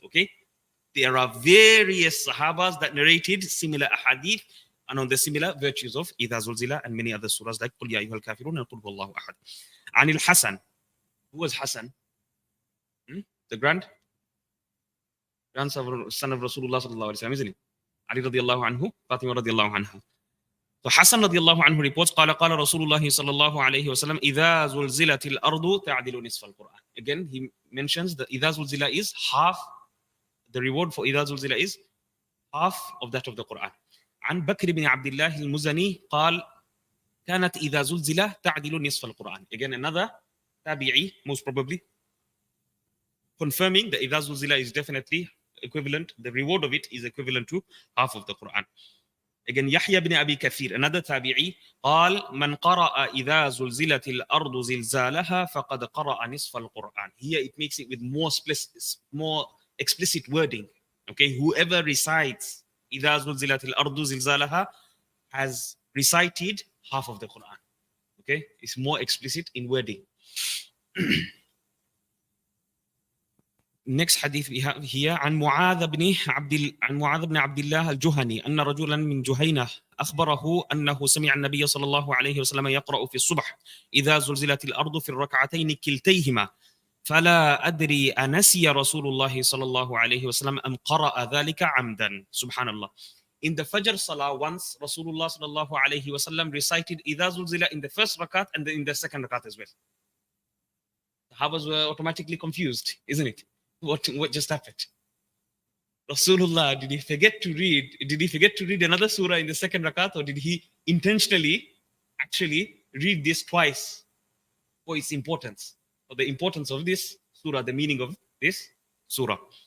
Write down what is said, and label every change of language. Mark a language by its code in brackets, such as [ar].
[en] Okay, there are various Sahabas that narrated similar hadith and on the similar virtues of Idha Zulzila and many other surahs like Qul Ya Ayyuhal Kafirun and Qul Huwallahu Ahad. Anil Hasan. Who was Hasan? The grandson of Rasulullah sallallahu alaihi wasallam, isn't it? Ali radiallahu anhu, Fatima radiallahu anha. So Hasan radiallahu anhu reports, [ar] قال رسول الله صلى الله عليه وسلم إذا زلزلت الأرض تعدل نصف القرآن. [en] Again, he mentions that إذا زلزل is half, the reward for إذا زلزل is half of that of the Quran. [ar] عن بكر بن عبد الله المزني قال كانت إذا زلزل تعدل نصف القرآن. [en] Again, another tabi'i, most probably, confirming that إذا زلزل is definitely equivalent, the reward of it is equivalent to half of the Quran. Again, Yahya bin Abi Kathir, another tabi'i, [ar] قال من قرأ إذا زلزلت الأرض زلزالها فقد قرأ نصف القرآن. [en] Here it makes it with more explicit wording. Okay, whoever recites [ar] إذا زلزلت الأرض زلزالها [en] has recited half of the Quran. Okay, it's more explicit in wording. Next hadith we have here [ar] عن معاذ بن عبد الله الجهني أن رجلا من جهينة أخبره أنه سمع النبي صلى الله عليه وسلم يقرأ في الصبح إذا زلزلت الأرض في الركعتين كلتيهما فلا أدري أنسي رسول الله صلى الله عليه وسلم أم قرأ ذلك عمدا. [en] Subhanallah. In the Fajr Salah, once Rasulullah [ar] صلى الله عليه وسلم [en] recited إذا زلزل in the first rakat and then in the second rakat as well. The Sahabas were automatically confused, isn't it? What just happened? Rasulullah, did he forget to read another surah in the second rakat, or did he intentionally actually read this twice for its importance, or the importance of this surah, the meaning of this surah?